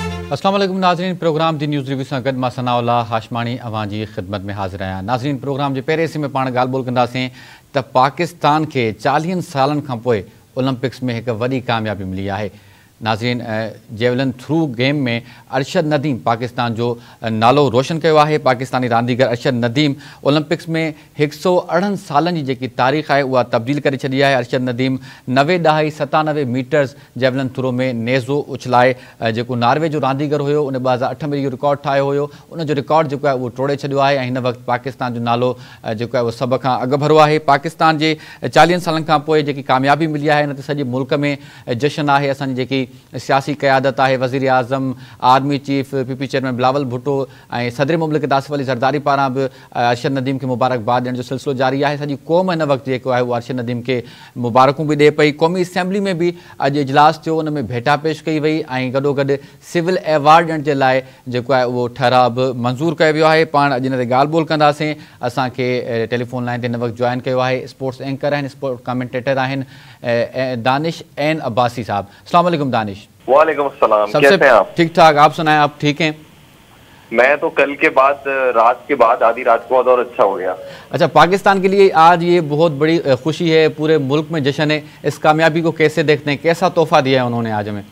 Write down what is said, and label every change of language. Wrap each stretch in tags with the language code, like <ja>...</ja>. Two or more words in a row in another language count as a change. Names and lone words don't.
<sd>अस्सलाम वालेकुम नाज़रीन, प्रोग्राम दी न्यूज़ रिव्यू सां गॾु मां सनाउल्लाह हाशमाणी अवां जी ख़िदमत में हाज़िर आहियां। नाज़रीन, प्रोग्राम जे पहिरें हिस्से में पाण ॻाल्हि ॿोल कंदासीं त पाकिस्तान खे 40 सालनि खां पोइ ओलंपिक्स में हिकु वॾी कामयाबी मिली आहे। नाज़रीन,</sd> <en>javelin throw game</en> <sd>में अरशद नदीम पाकिस्तान जो नालो रोशन किया है। पाकिस्तानी रांदीगर अरशद नदीम ओलंपिक्स में 168 सालनि जी जेकी तारीख़ है वह तब्दील करे छॾी है। अरशद नदीम 90 ॾहाई 97 मीटर्स</sd> <en>javelin throw</en> <sd>में नेज़ो उछलाए जो नॉर्वे जो रांदीगर हो उन 2008 में इहो रिकॉर्ड ठाहियो हुयो, उनजो रिकॉर्ड</sd> <ur>जो है वो</ur> <sd>तोड़े छॾियो है। हिन वक्त पाकिस्तान जो नालो</sd> <ur>जो है वो</ur> <sd>सब खां अॻु भरो है। पाकिस्तान के 40 सालनि खां पोइ जेकी कामयाबी मिली है इन ते सॼे मुल्क में जश्न है। असांजी जेकी सियासी क़यादत है, वज़ीर आज़म,</sd> <en>army chief,</en> <sd>पीपी चेयरमैन बिलावल भुट्टो और सदर मुमलिकत आसिफ अली ज़रदारी पारां भी अरशद नदीम के मुबारकबाद ॾियण जो सिलसिलो जारी है। सॼी क़ौम हिन वक्त</sd> <ur>जो है वो</ur> <sd>अरशद नदीम के मुबारकूं भी ॾिए पई। क़ौमी असैम्बली में भी अॼु इजलास थियो, उन में भेटा पेश कई वई ऐं गॾोगॾु</sd> <en>civil award</en> <sd>ॾियण जे लाइ जेको आहे उहो ठहराव बि मंज़ूर कयो वियो आहे। पाण अॼु हिन ते ॻाल्हि ॿोल कंदासीं। असांखे</sd> <en>telephone line</en> <sd>ते हिन वक़्तु जॉइन कयो आहे</sd> <en>sports anchor</en> <sd>आहिनि,</sd> <en>sports commentator</en> <sd>आहिनि दानिश एन अब्बासी साहब। अस्सलाम वालेकुम दानिश।</sd> <ur>وعلیکم السلام، کیسے ہیں آپ? ٹھیک ٹھاک، آپ سنائیں، آپ ٹھیک ہیں? میں تو کل کے بعد رات کے بعد آدھی رات کو اور اچھا ہو گیا. اچھا، پاکستان کے لیے آج یہ بہت بڑی خوشی ہے، پورے ملک میں جشن ہے. اس کامیابی کو کیسے دیکھتے ہیں، کیسا تحفہ دیا ہے انہوں نے آج ہمیں?</ur>